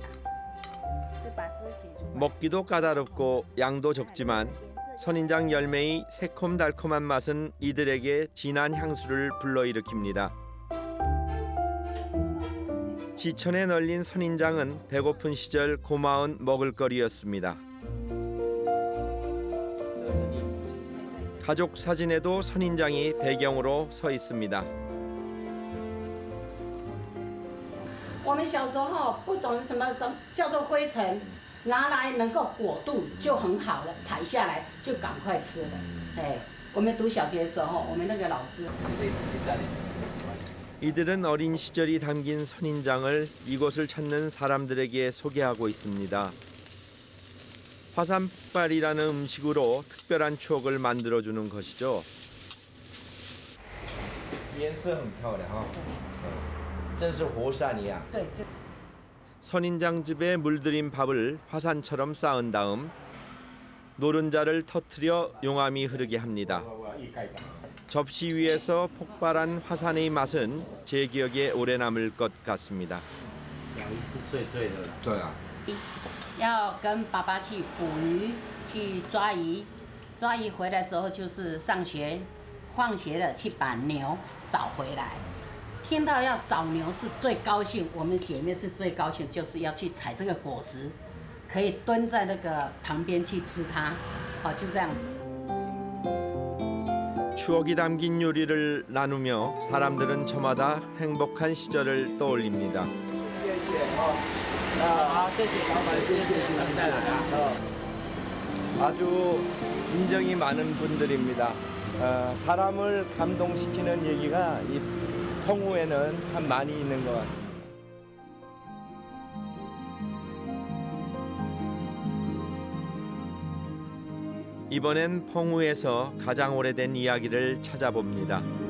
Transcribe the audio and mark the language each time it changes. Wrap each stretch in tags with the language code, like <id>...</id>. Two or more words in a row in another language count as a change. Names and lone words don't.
<ko>먹기도 까다롭고 양도 적지만 선인장 열매의 새콤달콤한 맛은 이들에게 진한 향수를 불러일으킵니다. 지천에 널린 선인장은 배고픈 시절 고마운 먹을거리였습니다. 가족 사진에도 선인장이 배경으로 서 있습니다.</ko> <zh>我们小时候不懂什么叫做灰尘，拿来能够果冻就很好了，采下来就赶快吃了。哎，我们读小学的时候，我们那个老师。</zh> <ko>이들은 어린 시절이 담긴 선인장을 이곳을 찾는 사람들에게 소개하고 있습니다. 화산폭발이라는 음식으로 특별한 추억을 만들어주는 것이죠.</ko> <zh>颜色很漂亮哈，真是活山一样。对，就</zh> <ko>선인장즙에 물들인 밥을 화산처럼 쌓은 다음 노른자를 터뜨려 용암이 흐르게 합니다. 접시 위에서 폭발한 화산의 맛은 제 기억에 오래 남을 것 같습니다.</ko> <zh>对啊，要跟爸爸去捕鱼，去抓鱼，抓鱼回来之后就是上学，放学了去把牛找回来。听到要找牛是最高兴，我们姐妹是最高兴，就是要去采这个果实，可以蹲在那个旁边去吃它，哦，就这样子。</zh> <ko>추억이 담긴 요리를 나누며 사람들은 저마다 행복한 시절을 떠올립니다.</ko> <zh>好，谢谢老板，谢谢你们带来啊。</zh> <ko>아주 인정이 많은 분들입니다. 사람을 감동시키는 얘기가 이 펑우에는 참 많이 있는 것 같습니다. 이번엔 펑우에서 가장 오래된 이야기를 찾아봅니다.</ko>